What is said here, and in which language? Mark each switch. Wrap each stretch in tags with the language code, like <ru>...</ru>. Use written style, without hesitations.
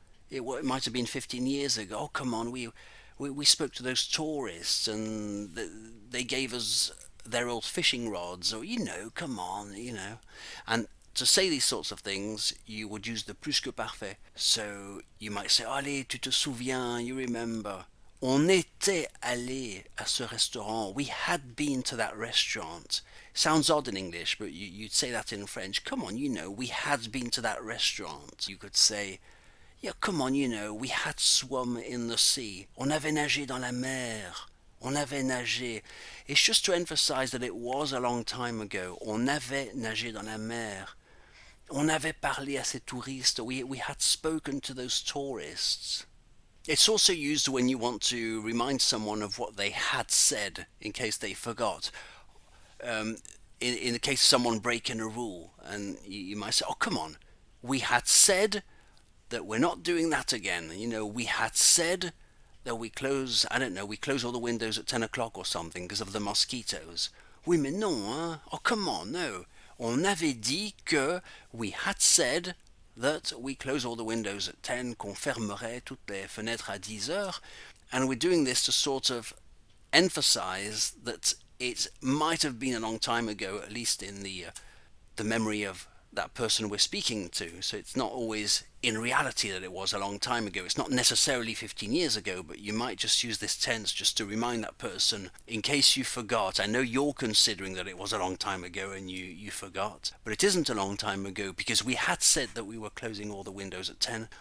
<en>It might have been 15 years ago. Oh, come on, we spoke to those tourists and they gave us their old fishing rods, or come on. And to say these sorts of things, you would use the plus-que-parfait. So you might say,</en> <fr>allez, tu te souviens,</fr> <en>you remember.</en> <fr>On était allé à ce restaurant.</fr> <en>We had been to that restaurant. Sounds odd in English, but you'd say that in French. Come on, we had been to that restaurant. You could say, yeah, come on, we had swum in the sea.</en> <fr>On avait nagé dans la mer. On avait nagé.</fr> <en>It's just to emphasize that it was a long time ago.</en> <fr>On avait nagé dans la mer. On avait parlé à ces touristes.</fr> <en>We had spoken to those tourists. It's also used when you want to remind someone of what they had said in case they forgot. In the case of someone breaking a rule, and you might say, oh, come on, we had said that we're not doing that again. We had said that we close all the windows at 10 o'clock or something because of the mosquitoes.</en> <fr>Oui, mais non, hein?</fr> <en>Oh, come on, no.</en> <fr>On avait dit que</fr> <en>we had said that we close all the windows at 10,</en> <fr>qu'on fermerait toutes les fenêtres à 10 heures.</fr> <en>And we're doing this to sort of emphasize that it might have been a long time ago, at least in the memory of that person we're speaking to. So it's not always in reality that it was a long time ago. It's not necessarily 15 years ago, but you might just use this tense just to remind that person, in case you forgot. I know you're considering that it was a long time ago and you forgot, but it isn't a long time ago because we had said that we were closing all the windows at 10.</en>